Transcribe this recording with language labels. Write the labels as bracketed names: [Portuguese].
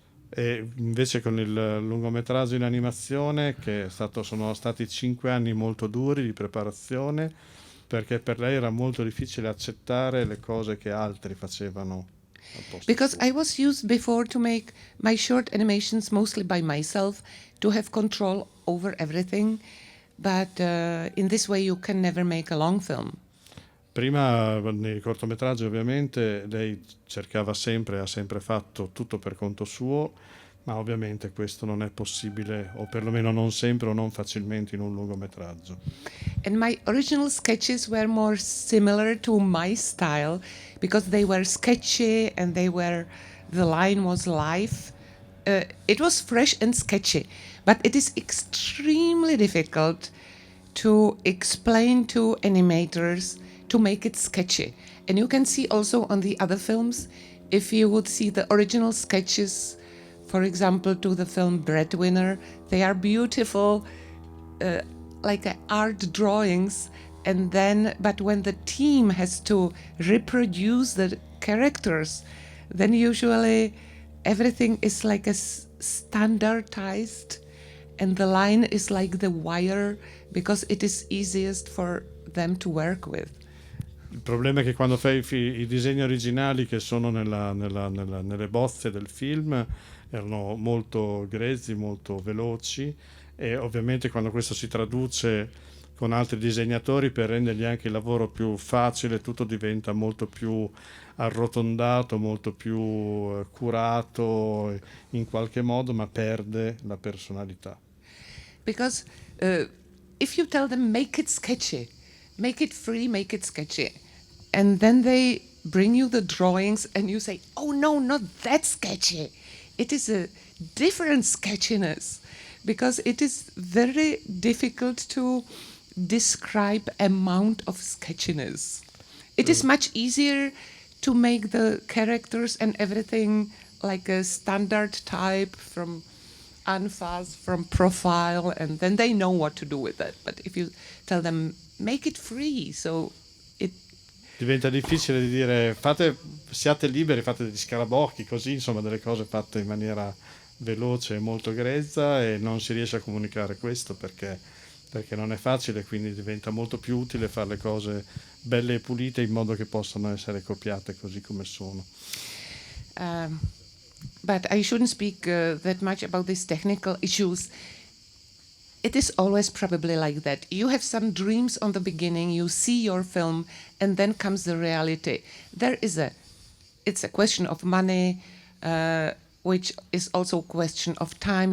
[Italian] E invece con il lungometraggio in animazione, sono stati 5 anni molto duri di preparazione, perché per lei era molto difficile accettare le cose che altri facevano al posto [English] Because [Italian] suo. [English] I was used before to make my short animations mostly by myself, to have control over everything, but in this way you can never make a long film. [Italian] Prima nei cortometraggi ovviamente lei ha sempre fatto tutto per conto suo, ma ovviamente questo non è possibile, o perlomeno non sempre o non facilmente, in un lungometraggio. [English] And my original sketches were more similar to my style because they were sketchy and the line was live. It was fresh and sketchy, but it is extremely difficult to explain to animators to make it sketchy. And you can see also on the other films, if you would see the original sketches, for example, to the film Breadwinner, they are beautiful, like art drawings. And then, but when the team has to reproduce the characters, then usually everything is like standardized, and the line is like the wire because it is easiest for them to work with. [Italian] Il problema è che quando fai i disegni originali che sono nelle bozze del film erano molto grezzi, molto veloci, e ovviamente quando questo si traduce con altri disegnatori per rendergli anche il lavoro più facile, tutto diventa molto più arrotondato, molto più curato in qualche modo, ma perde la personalità. [English] Because if you tell them, make it sketchy, make it free, make it sketchy, and then they bring you the drawings and you say, oh no, not that sketchy. It is a different sketchiness, because it is very difficult to describe amount of sketchiness. It is much easier to make the characters and everything like a standard type from Anfas, from profile, and then they know what to do with it. But if you tell them, make it free, so it... [Italian] Diventa difficile di dire siate liberi, fate degli scarabocchi, così, insomma, delle cose fatte in maniera veloce e molto grezza, e non si riesce a comunicare questo perché non è facile, quindi diventa molto più utile fare le cose belle e pulite in modo che possano essere copiate così come sono. [English] But I shouldn't speak that much about these technical issues. It is always probably like that. You have some dreams on the beginning, you see your film, and then comes the reality. It's a question of money, which is also a question of time.